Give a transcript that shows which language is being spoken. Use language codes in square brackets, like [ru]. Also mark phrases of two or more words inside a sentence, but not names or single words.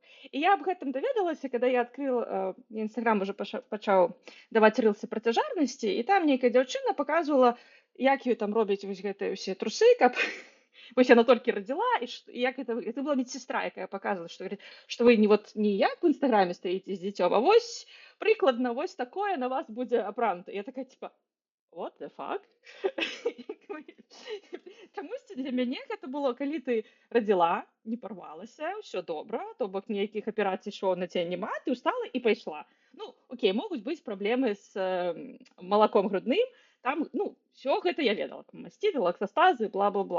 [be] І я аб гэтым даведалася, калі я адкрыла, Інстаграм уже пачаў даваць рылсы пра цяжарнасці, і там нейкая дзяўчына паказвала, як ёй там робяць вось гэтыя ўсе трусы, каб вось яна толькі радзіла, і як это была медсестра, якая паказвала, што вы не як в Інстаграме стаіце з дзіцём, а вось прыкладна вось такое на вас будзе апранута. Я такая, типа, [en] what the fuck? [be] Чамусьці для мяне гэта было, калі ты радзіла, не парвалася, ўсё добра, то бок ніякіх аперацый шоў на цябе няма, ты ўстала і пайшла. Ну, окей, могуць быць праблемы з малаком грудным, там, ну, все гэта я ведала, там, маститы, лактастазы, бла-бла-бла.